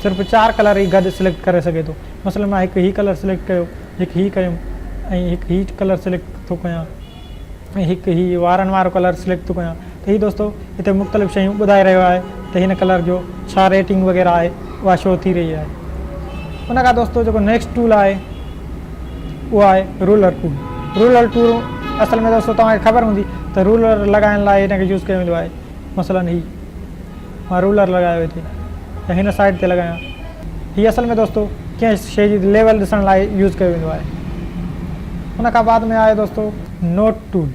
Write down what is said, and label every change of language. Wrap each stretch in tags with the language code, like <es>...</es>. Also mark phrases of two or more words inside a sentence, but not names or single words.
<sd>सिर्फ़ु 4 कलर ई गॾु सिलेक्ट करे सघे थो। मसइलन मां हिकु हीउ कलर सिलेक्ट कयो, हिकु हीउ कयुमि ऐं हिकु हीउ कलर सिलेक्ट थो कयां ऐं हिकु हीउ वारनि वारो कलर सिलेक्ट थो कयां त हीउ दोस्तो हिते मुख़्तलिफ़ शयूं ॿुधाए रहियो आहे त हिन कलर जो छा रेटिंग वग़ैरह आहे उहा शो थी रही आहे। उन खां दोस्तो जेको</sd> <en>next tool</en> <sd>आहे उहो आहे</sd> <en>ruler tool. ruler tool</en> <sd>असल में दोस्तो तव्हांखे ख़बर हूंदी त रूलर लॻाइण लाइ हिन खे यूज़ कयो वेंदो आहे। मसइलन हीउ मां रूलर लॻायो हिते त हिन साइड ते लॻायां। हीअ असल में दोस्तो कंहिं शइ जी लेवल ॾिसण लाइ यूज़ कयो वेंदो आहे। उन खां बाद में आहे दोस्तो</sd> <en>note tool.</en>